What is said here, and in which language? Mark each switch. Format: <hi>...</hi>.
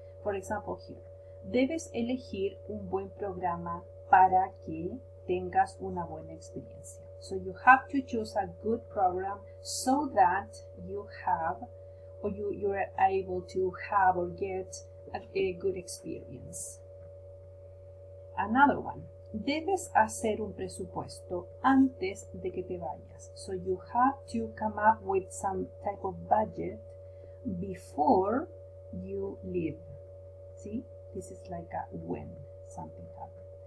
<en>For example here,</en> <es>debes elegir un buen programa para que tengas una buena experiencia.</es> <en>So you have to choose a good program so that you have, or you are able to have or get a good experience. Another one,</en> <es>debes hacer un presupuesto antes de que te vayas.</es> <en>So you have to come up with some type of budget before you leave. See, this is like a when something happens.</en>